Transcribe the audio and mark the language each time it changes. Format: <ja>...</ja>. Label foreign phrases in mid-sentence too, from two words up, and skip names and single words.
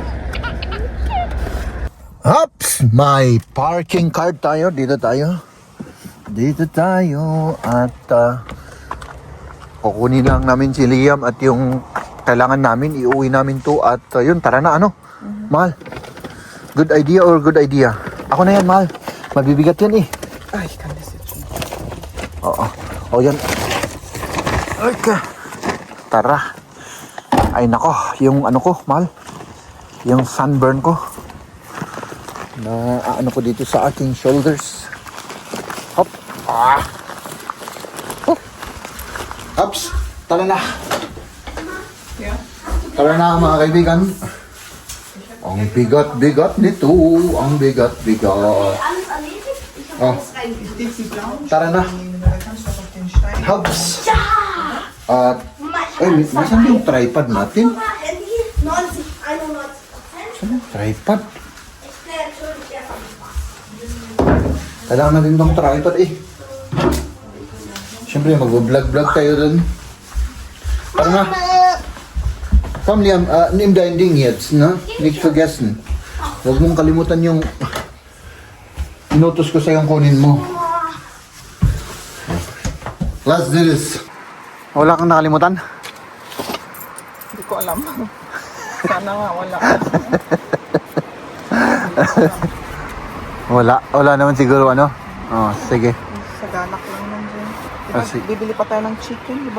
<tl>Hops! May parking card tayo. Dito tayo. At kukunin lang namin si Liam at yung kailangan namin, iuwi namin to. At yun, tara na ano. Mahal.</tl> <en>Good idea or good idea?</en> <tl>Ako na yan, mahal. Mabibigat yan eh. Ay,</tl> <de>kann das jetzt schon.</de> <tl>Oo. O yan. Okay. Tara. Ay nako, yung ano ko, mahal. Yung sunburn ko. Na ano ko dito sa aking shoulders. Hop. Hop. Ups. Tara na. Yeah. Tara na mga kaibigan. Ang bigat-bigat nito. Ang bigat-bigat. Oh. Tara na. Hops. At, ay, nasan yung tripod natin? 90, 91%. Saan yung tripod? Kailangan natin itong tripod eh. Siyempre, mag-vlog-vlog tayo dun. Tara na.</tl> <de>Komm Liam, nimm dein Ding jetzt, ne? Nicht vergessen.</de> <tl>Huwag mong kalimutan yung inutos ko sa'yo kunin mo.</tl> <en>Let's do this.</en> <tl>Wala kang nakalimutan? Hindi ko alam. Sana nga wala. Wala naman siguro ano? Oh, sige. Sa ganak lang lang dyan. Diba, Sige. bibili pa tayo ng chicken, di ba?</tl>